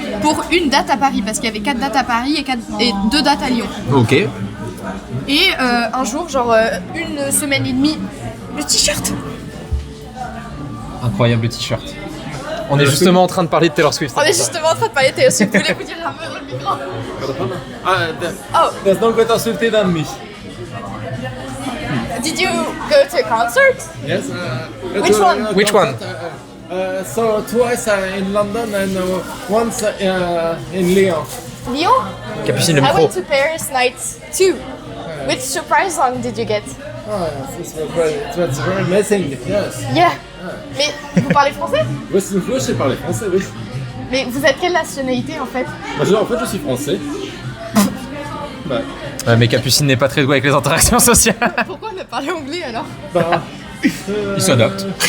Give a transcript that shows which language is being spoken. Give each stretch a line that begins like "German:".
French: Pour une date à Paris, parce qu'il y avait 4 dates à Paris et 2 dates à Lyon. Ok. Et un jour, genre une semaine et demie, le t-shirt. Incroyable le t-shirt. On est justement en train de parler de Taylor Swift. On est justement en train de parler de Taylor Swift. Vous voulez vous dire un peu dans le micro? Oh,
English: There's no better Swiftie than me. did you go to a concert? Yes. Which one? Which one? So twice in London and once in Lyon. Lyon?
French: Capucine, le
English: I
French: micro.
English: went to Paris night 2. Which surprise song did you get? Oh, yes, it was very amazing. Yes. Yeah.
French: Mais vous parlez français? Oui, je sais parler français, oui. Mais vous êtes quelle nationalité en fait? En fait, je suis français. Bah, Ouais, mais Capucine n'est pas très douée avec les interactions sociales. Pourquoi on a parlé anglais alors? bah, Il s'adapte.